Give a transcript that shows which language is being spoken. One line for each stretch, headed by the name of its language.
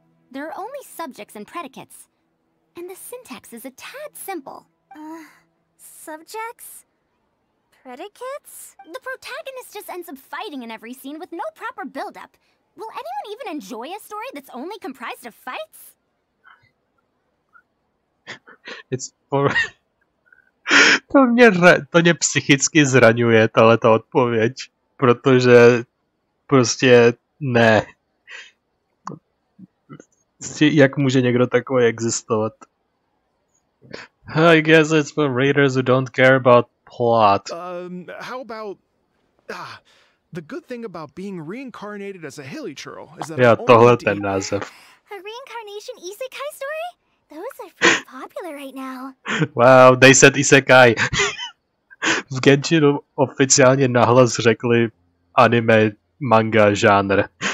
English: There are only subjects and predicates, and the syntax is a tad simple. Subjects? Predicates? The protagonist just ends up fighting in every scene with no proper build-up. Will anyone even enjoy a story that's only comprised of fights? It's for...
Czech: to mě psychicky zraňuje, tato odpověď, protože prostě ne. Jak může někdo takový existovat?
English: I guess it's for readers who don't care about plot. How about... the good thing about being reincarnated as a hilly churl is that...
Czech: Já, tohle ten název.
English: A reincarnation isekai story? Those are pretty popular right now. Wow, they said isekai.
Czech: V Genshinu oficiálně nahlas řekli anime manga žánr.